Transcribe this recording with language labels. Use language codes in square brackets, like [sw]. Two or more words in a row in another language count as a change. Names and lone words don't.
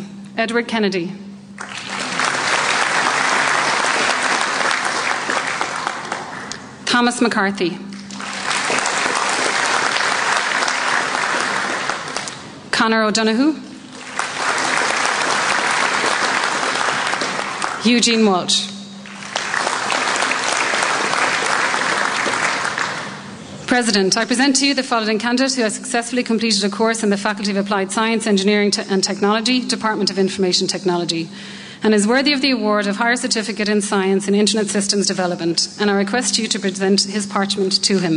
[en] Edward Kennedy. Thomas McCarthy. Conor O'Donoghue. Eugene Walsh. President, I present to you the following candidate who has successfully completed a course in the Faculty of Applied Science, Engineering and Technology, Department of Information Technology, and is worthy of the award of Higher Certificate in Science in Internet Systems Development, and I request you to present his parchment to him.